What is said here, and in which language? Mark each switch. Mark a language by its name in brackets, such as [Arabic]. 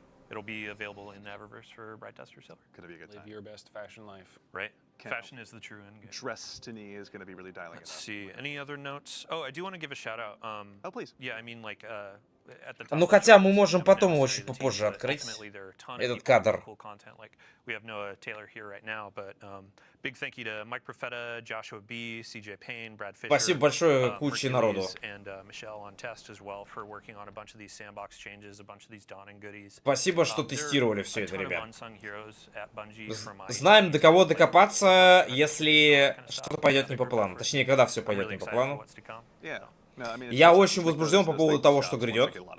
[English] It'll be available in Eververse for Bright Dust or Silver. Gonna be a good Live time. your best fashion life. Right? Fashion is the true end game. Destiny is gonna be really dialing Let's it up. see. Any other notes? Oh, I do want to give a shout out. Oh, please. Yeah, I mean, like, at the top [Russian] Ну, хотя мы можем потом его чуть попозже открыть. Этот кадр. [English] We have Noah Taylor here right now, but big thank you to Mike Profeta, Joshua B, CJ Payne, Brad Fisher. [Russian] Спасибо большое куче народу. [English] And Michelle on test as well for working on a bunch of these sandbox changes, a bunch of these dawning goodies. [Russian] Спасибо, что тестировали все это, ребят. Знаем, Знаем, до кого докопаться, если что-то пойдет не по плану. Точнее, когда все пойдет не по плану. Я очень возбужден по поводу того, что грядет.